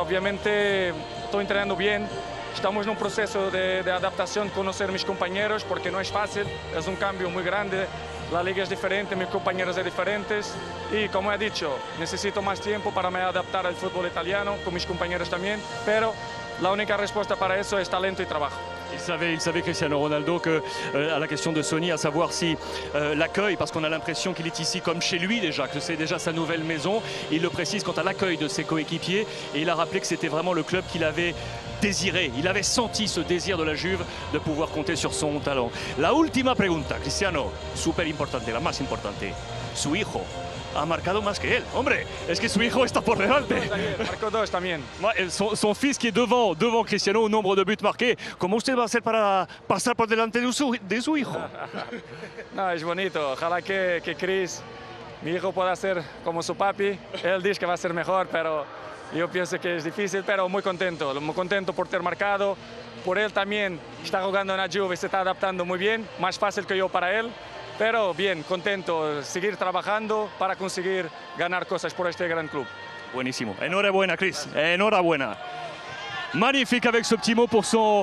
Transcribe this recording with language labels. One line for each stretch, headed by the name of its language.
Spanish: Obviamente estoy entrenando bien, estamos en un proceso de adaptación, conocer a mis compañeros porque no es fácil, es un cambio muy grande, la liga es diferente, mis compañeros son diferentes y como he dicho, necesito más tiempo para me adaptar al fútbol italiano, con mis compañeros también, pero la única respuesta para eso es talento y trabajo.
French: Il savait Cristiano Ronaldo que à la question de Sonny, à savoir si l'accueil, parce qu'on a l'impression qu'il est ici comme chez lui déjà, que c'est déjà sa nouvelle maison, il le précise quant à l'accueil de ses coéquipiers et il a rappelé que c'était vraiment le club qu'il avait désiré, il avait senti ce désir de la Juve de pouvoir compter sur son talent.
Spanish: La última pregunta, Cristiano, súper importante, la más importante, su hijo ha marcado más que él. Hombre, es que su hijo está por delante. Marcó 2 también.
French: Son fils qui est devant Cristiano au nombre de buts marqués.
Spanish: ¿Cómo usted va a hacer para pasar por delante de su hijo? No, es bonito. Ojalá que Chris, mi hijo, pueda ser como su papi. Él dice que va a ser mejor, pero yo pienso que es difícil, pero muy contento por ter marcado. Por él también está jugando en la Juve, se está adaptando muy bien, más fácil que yo para él. Pero bien, contento, seguir trabajando para conseguir ganar cosas por este gran club. Buenísimo. Enhorabuena, Chris. Enhorabuena.
French: Magnifique avec ce petit mot pour son